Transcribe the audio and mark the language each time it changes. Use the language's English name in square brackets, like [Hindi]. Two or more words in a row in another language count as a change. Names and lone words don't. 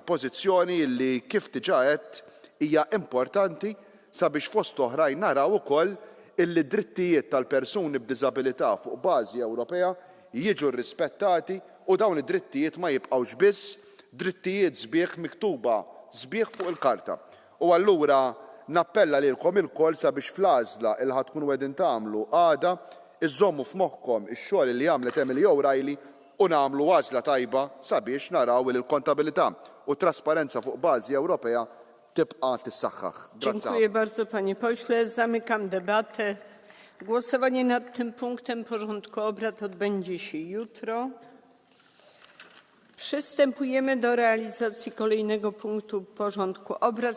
[Maltese] Pożizzjoni illi kif diġà qed hija importanti sabiex fost oħrajn naraw ukoll illi drittijiet tal-persuni b'diżabilità fuq bażi Ewropea jiġu rrispettati u dawn id-drittijiet ma jibqgħux biss drittijiet sbieħ miktuba sbieħ fuq il-karta. U allura nappella lilkom ilkoll sabiex fl-għażla il ħadkunu qegħdin tagħmlu għada iżommu f'moħħkom ix-xogħol li għamlet Emily O'Reilly u nagħmlu għażla tajba sabiex naraw li l-kontabilità u trasparenza fuq bażi Ewropea tibqa' tissaħħaħ. [Polish] Dziękuję bardzo, panie pośle. Zamykam debatę. Głosowanie nad tym punktem porządku obrad odbędzie się jutro. Przystępujemy do realizacji kolejnego punktu porządku obrad.